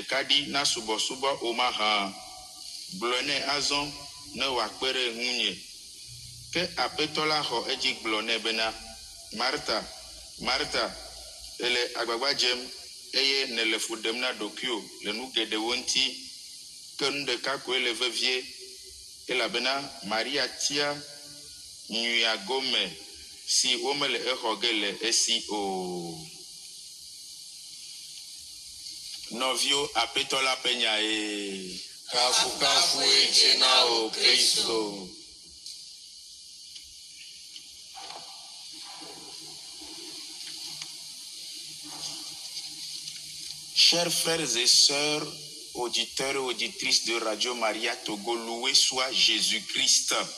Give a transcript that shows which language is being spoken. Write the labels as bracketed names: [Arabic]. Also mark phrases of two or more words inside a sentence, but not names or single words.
[Ewe] ɖeka ɖi na subɔsubɔ o mahã gblɔ nɛ azɔ ne wòakpe ɖe ŋunye ke aƒetɔ la xɔ edzi gblɔ nɛ bena Marta Marta ele agbagba dzem eye nele fu ɖem na ɖokuiwò le nu geɖewo ŋuti ke nu ɖeka koe le vevie elabena Maria tia nyuia gome si womele exɔ ge le esi o. Nɔviwo aƒetɔ la ƒe nyae. Kafu kafu echena o Kristo. [French] Chers frères et sœurs, auditeurs et auditrices de Radio Maria Togo, loué soit Jésus-Christ.